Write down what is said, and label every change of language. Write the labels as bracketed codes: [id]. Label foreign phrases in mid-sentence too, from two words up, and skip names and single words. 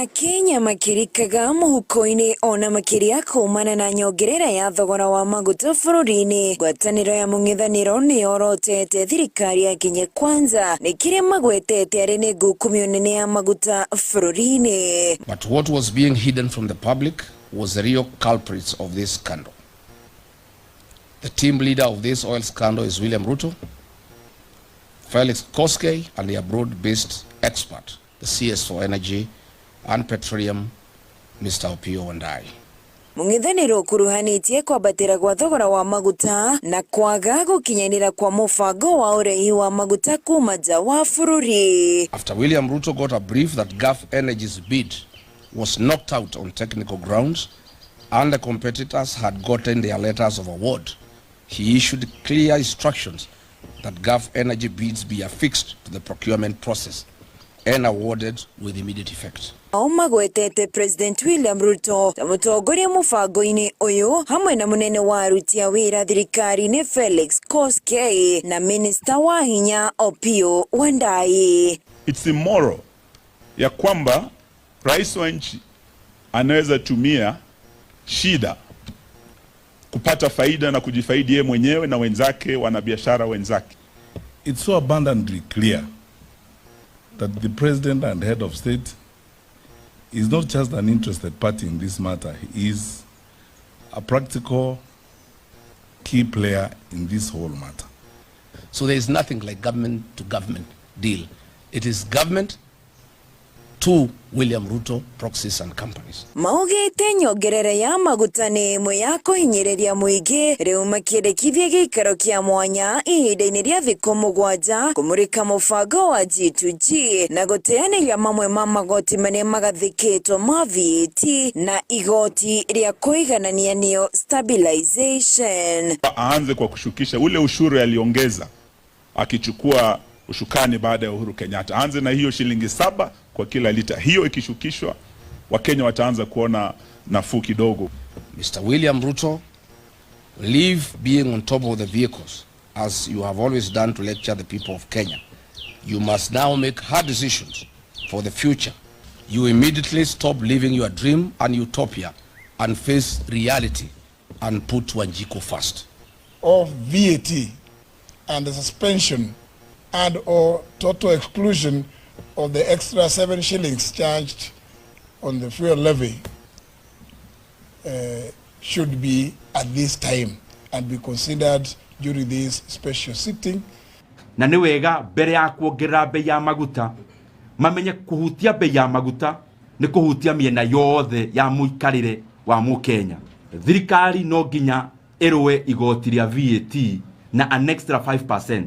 [ki] Kenya makirikaga muhuko-ini ona makiria kumana na nyongerera ya thogora wa maguta bururi-ini. Ngwataniro ya mung'ethaniro ni yorotete thirikari ya Kenya Kwanza ni kiria magwetete ari ni ngukumio nene ya maguta bururi-ini. [en] But what was being hidden from the public was the real culprits of this scandal. The team leader of this oil scandal is William Ruto, Felix Koskei, and the abroad-based expert, the CS for Energy and Petroleum, Mr. Opiyo Wandayi. [ki] Mung'ethaniro kuruhanitie kwambatira gwa thogora wa maguta na kwaga gukinyanira kwa mubango wa urehi wa maguta kuma nja wa bururi. [en] After William Ruto got a brief that Gulf Energy's bid was knocked out on technical grounds and the competitors had gotten their letters of award, he issued clear instructions that Gulf Energy bids be affixed to the procurement process and awarded with immediate effect. [ki] Magwetete President William Ruto ta mutongoria mubango-ini uyu hamwe na munene wa aruti a wira thirikari-ini Felix Koskei na minister wa hinya Opiyo Wandayi. [en] It's immoral [sw] ya kwamba rais wa nchi anaweza tumia shida kupata faida na kujifaidi yeye mwenyewe na wenzake, wanabiashara wenzake. [en] It's so abundantly clear that the president and head of state is not just an interested party in this matter. He is a practical key player in this whole matter. So there is nothing like government to government deal. It is government to William Ruto, proxies and companies. [ki] Maugite nyongerera ya maguta ni imwe ya kuhinyiriria muingi riu makiendekithia giikaro kia mwanya ihinda-ini ria thiku 7 kumurika mubango wa G2G na guteaniria mamwe ma magoti maria magathikitwo ma VAT na igoti ria kuiganania nio stabilization. [sw] Aanze kwa kushukisha ule ushuru aliongeza akichukua ushukani baada ya Uhuru Kenyatta. Aanze na hiyo shilingi 7 kwa kila lita. Hiyo ikishukishwa Wakenya wataanza kuona nafuu kidogo. [en] Mr. William Ruto, leave being on top of the vehicles as you have always done to lecture the people of Kenya. You must now make hard decisions for the future. You immediately stop living your dream and utopia and face reality and put Wanjiku first. Of VAT and the suspension and or total exclusion of the extra 7 shillings charged on the fuel levy should be at this time and be considered during this special sitting. [ki] Na ni wega mbere ya kuongerera bei ya maguta mamenye kuhutia bei ya maguta ni kuhutia miena yothe ya muikarire wa Mukenya. Thirikari no nginya erwe igoti ria VAT na [en] an extra 5%.